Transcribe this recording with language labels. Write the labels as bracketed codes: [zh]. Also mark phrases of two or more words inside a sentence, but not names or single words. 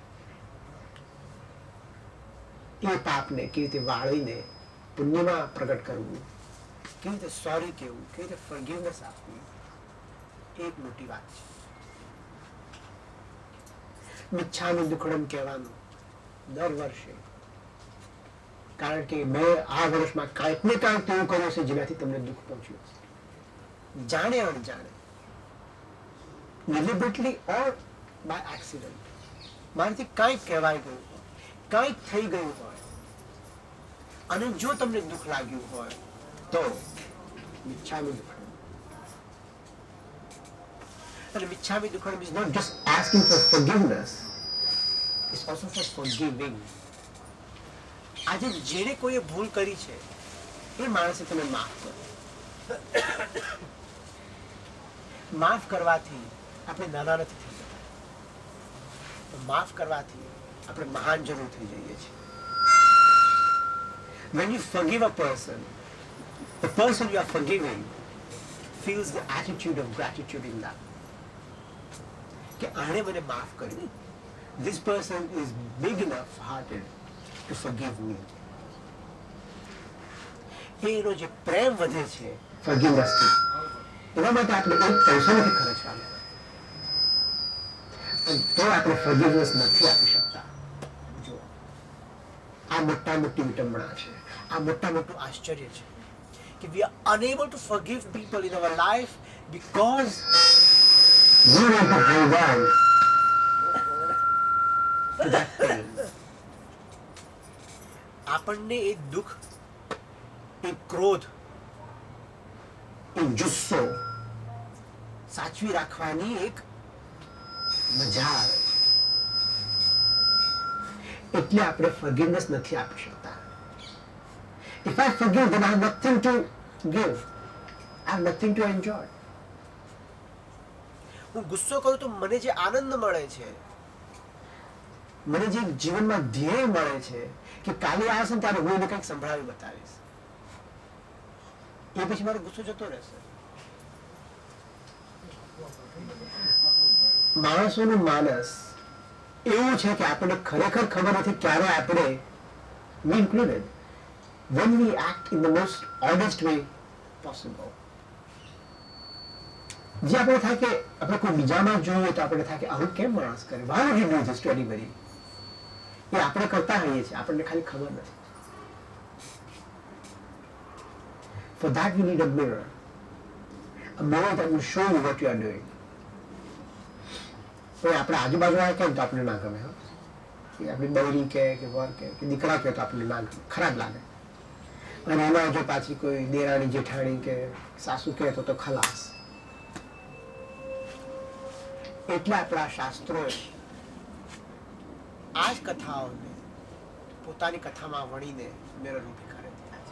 [gu] એ પાપને કેવી રીતે વાળીને પુણ્યમાં પ્રગટ કરવું, કેવી રીતે સોરી કહેવું, કેવી રીતે ફોરગિવનેસ આપવું, એક મોટી વાત છે. મિચ્છામિ દુક્કડમ કહેવાનું દર વર્ષે, કારણ કે મેં આ વર્ષમાં કાંઈક ને કાંઈક એવું કર્યું છે જેનાથી તમને દુઃખ પહોંચ્યું છે, જાણે અણજાણે, [en] deliberately or by accident. [gu] મારાથી કાંઈક કહેવાય ગયું હોય, કાંઈક થઈ ગયું હોય, અને જો તમને દુઃખ લાગ્યું હોય તો મિચ્છામિ દુક્કડમ. [en] And [gu] મિચ્છામિ દુક્કડમ [en] is not just asking for forgiveness, it's also for forgiving. [gu] આજે જેને કોઈએ ભૂલ કરી છે એ માણસે તમે માફ કરો. માફ કરવાથી આપણે નાના નથી થઈ જતા, માફ કરવાથી આપણે મહાન જરૂર થઈ જઈએ છીએ. [en] When you forgive a person, the person you are forgiving feels the attitude of gratitude in that. [gu] કે આણે મને માફ કર્યું. [en] This person is big enough hearted to forgive me. [gu] એનો જે પ્રેમ વધે છે forgiveness થી, એના માટે આપણે એક પૈસો નથી ખર્ચવાનો, તો આપણે forgiveness નથી આપી શકતા. જો આ મોટા મોટી વિટંબણા છે, આ મોટા મોટું આશ્ચર્ય છે કે [en] we are unable to forgive people in our life because we want to hold on to that pain. [gu] આપણને એ દુઃખ, એ ક્રોધ, એ જુસ્સો સાચવી રાખવાની એક મજા આવે છે, એટલે આપણે ફોરગિવનેસ નથી આપી શકતા. [en] If I forgive, then I have nothing to give. I have nothing to enjoy. [gu] હું ગુસ્સો કરું તો મને જે આનંદ મળે છે, મને જે જીવનમાં ધ્યેય મળે છે કે કાલે આવશે ત્યારે હું એને કંઈક સંભળાવી બતાવીશ, એ પછી મારો ગુસ્સો જતો રહેશે. માણસોનું માનસ એવું છે કે આપણને ખરેખર ખબર નથી ક્યારે આપણે, [en] me included, when we act in the most honest way possible. [gu] જે આપણે થાય કે આપણે કોઈ બીજામાં જોઈએ તો આપણે થાય કે આવું કેમ માણસ કરે, [en] why would you do this to anybody? [gu] એ આપણે કરતા હોઈએ છીએ, આપણને ખાલી ખબર નથી. [en] For that we need a mirror. A moment that will show you what you are doing. [gu] કોઈ આપણે આજુબાજુવાળા કહે તો આપણને ના ગમે, આપણી બૈરી કહે કે વર કહે કે દીકરા કહે તો આપણને ના ગમે, ખરાબ લાગે. અને એમાં જો પાછી કોઈ દેરાણી જેઠાણી કે સાસુ કહે તો ખલાસ. એટલે આપણા શાસ્ત્રોએ આ જ કથાઓને પોતાની કથામાં વણીને મેળવ ઊભી કરેલી છે.